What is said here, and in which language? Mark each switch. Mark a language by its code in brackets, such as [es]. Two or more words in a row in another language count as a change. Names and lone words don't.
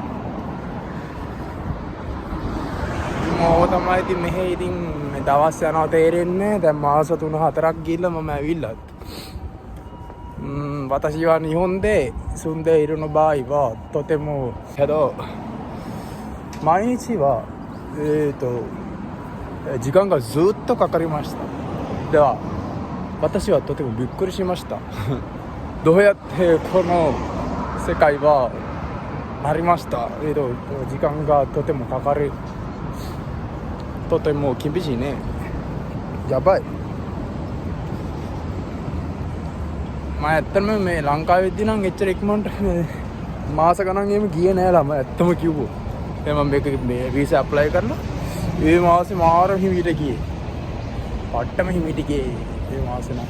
[si] මම තමයි ඉතින් මෙහෙ ඉතින් දවස් යනවා තේරෙන්නේ දැන් මාස 3-4ක් ගිහිල්ලා මම ඇවිල්ලා [ja] 私は日本で住んでいるの場合はとてもけど毎日は時間がずっとかかりましたでは私はとてもびっくりしましたどうやってこの世界はなりました時間がとてもかかるとても厳しいねやばい [si] මම ඇත්තටම මේ ලංකාවේදී නම් එච්චර ඉක්මනට මාස ගණන් එහෙම ගියේ නෑ ළම ඇත්තම කිව්වොත්. දැන් මම මේ [en] visa apply [si] කරලා ඒ මාසේ මාර හිමිට ගියේ. පට්ටම හිමිට ගියේ ඒ මාසේ නම්.